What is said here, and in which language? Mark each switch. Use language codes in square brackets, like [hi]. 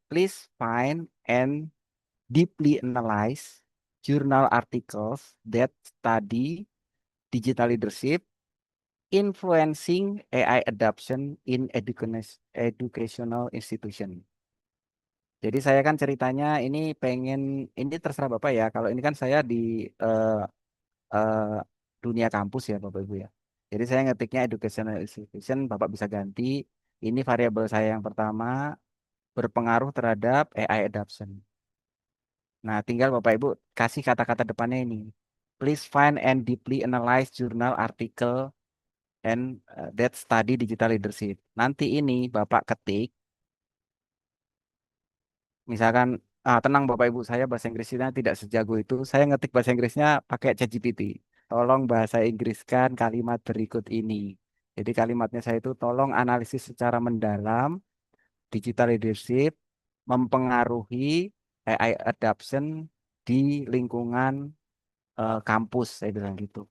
[en] Please find and deeply analyze journal articles that study digital leadership influencing AI adoption in educational institution. [id] Jadi saya kan ceritanya ini pengen ini terserah Bapak ya. Kalau ini kan saya di eh, eh, dunia kampus ya Bapak Ibu ya. Jadi saya ngetiknya educational institution, Bapak bisa ganti. Ini variabel saya yang pertama berpengaruh terhadap AI adoption. Nah, tinggal Bapak Ibu kasih kata-kata depannya ini. [en] Please find and deeply analyze journal article and that study digital leadership. [id] Nanti ini Bapak ketik, misalkan tenang Bapak Ibu, saya bahasa Inggrisnya tidak sejago itu. Saya ngetik bahasa Inggrisnya pakai ChatGPT. Tolong bahasa Inggriskan kalimat berikut ini. Jadi kalimatnya saya itu tolong analisis secara mendalam digital leadership mempengaruhi AI adoption di lingkungan kampus. Saya bilang gitu.